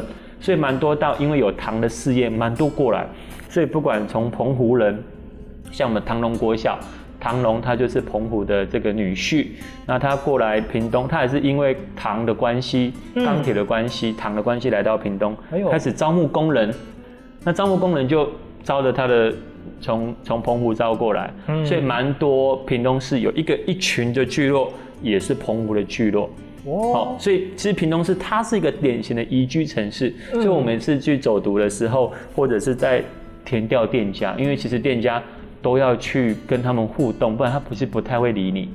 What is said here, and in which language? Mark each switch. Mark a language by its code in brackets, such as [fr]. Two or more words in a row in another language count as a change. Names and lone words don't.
[zh] 所以蠻多到因為有糖的事業，蠻多過來。所以不管從澎湖人，像我們唐龍國小。唐龍他就是澎湖的這個女婿，那他過來屏東，他也是因為糖的關係、鋼鐵的關係、糖的關係來到屏東，開始招募工人。那招募工人就招着他的從澎湖招過來，所以蠻多屏東市有一群的聚落，也是澎湖的聚落。好，所以其實屏東市它是一個典型的宜居城市，所以我每次去走讀的時候，或者是在田調店家，因為其實店家都要去跟他們互動，不然他不太會理你。